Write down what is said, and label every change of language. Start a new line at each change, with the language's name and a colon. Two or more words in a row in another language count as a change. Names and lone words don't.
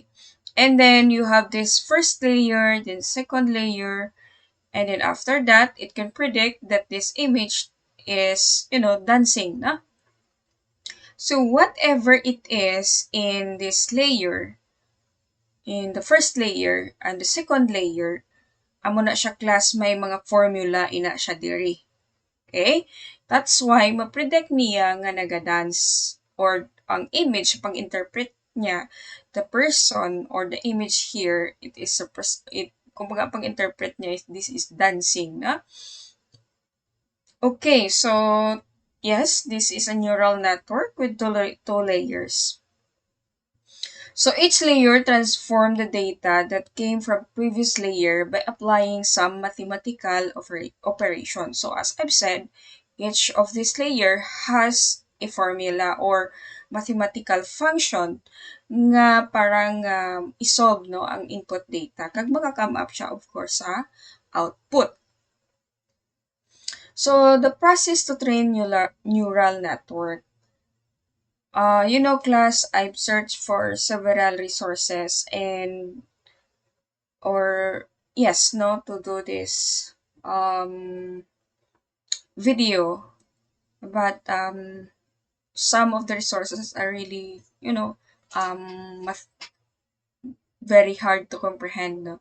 English: And then you have this first layer, then second layer, and then after that, it can predict that this image is, dancing, na? So whatever it is in this layer, in the first layer and the second layer,
Hiligaynon: amo na siya class may mga formula ina siya diri.
English: Okay? That's why
Hiligaynon: ma-predict niya nga naga-dance or ang image pang-interpret niya,
English: the person or the image here, it is
Hiligaynon: kumbaga pang-interpret niya
English: this is dancing, na? Okay, so yes, this is a neural network with two layers. So each layer transforms the data that came from previous layer by applying some mathematical operation. So as I've said, each of this layer has a formula or mathematical function
Hiligaynon: nga parang isolve no ang input data kag maka-come up siya
English: of course sa output. So the process to train neural network. Class, I've searched for several resources and or yes, no, to do this um, video, but some of the resources are really, very hard to comprehend, no?